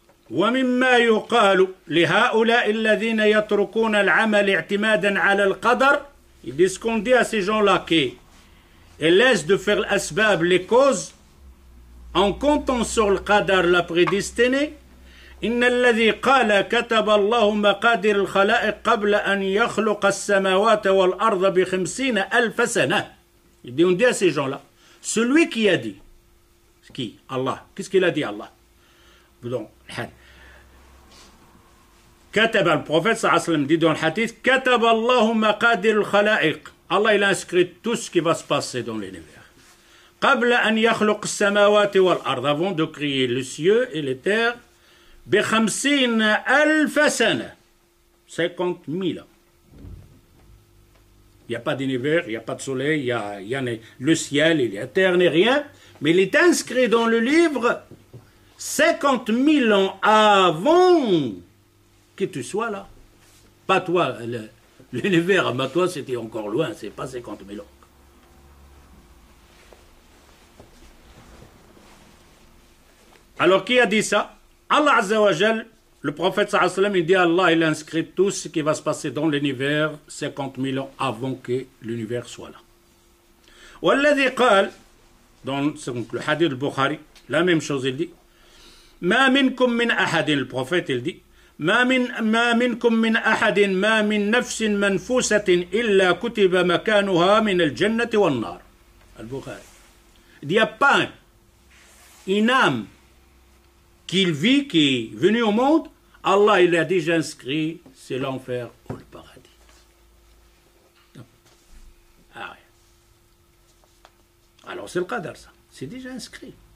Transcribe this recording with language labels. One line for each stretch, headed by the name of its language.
Arabic: ومما يقال لهؤلاء الذين يتركون العمل اعتمادا على القدر.
French: Il dit ce qu'on dit à ces gens-là qui laissent de faire l'asbab, les causes, en comptant sur le qadar, la prédestinée.
Arabic: إن الذي قال كتب الله مقادير الخلائق قبل أن يخلق السماوات والأرض ب50 ألف سنة.
French: Il dit, on dit à ces gens-là, celui qui a dit, qui? Allah. Qu'est-ce qu'il a dit Allah? Donc, كتب le prophète صلى الله عليه وسلم dit dans le hadith
Arabic: كتب الله مقادير الخلائق.
French: Allah il a inscrit tout ce qui va se passer dans l'univers.
Arabic: قبل أن يخلق السماوات والأرض,
French: avant de créer les cieux et les terres,
Arabic: ب50 ألف سنة,
French: 50 000 ans. Il n'y a pas d'univers, il n'y a pas de soleil, il y a le ciel, il y a la terre, ni rien, mais il est inscrit dans le livre 50 000 ans avant que tu sois là. Pas toi, l'univers, mais toi c'était encore loin, c'est pas 50 000 ans. Alors qui a dit ça? Allah Azza wa Jal, le prophète sallallahu alayhi wa sallam, il dit Allah, il a inscrit tout ce qui va se passer dans l'univers 50 000 ans avant que l'univers soit là.
Arabic: والذي قال,
French: dans le hadith du Bukhari, la même chose il dit,
Arabic: ما منكم من أحد,
French: le prophète il dit,
Arabic: ما منكم من أحد ما من نفس منفوسة إلا كتب مكانها من الجنة والنار. Al-Bukhari.
French: Il n'y a pas une âme qui vit, qui est venue au monde, Allah il a déjà inscrit, c'est l'enfer ou le paradis. Ah ouais. Alors c'est le qadar ça, c'est déjà inscrit.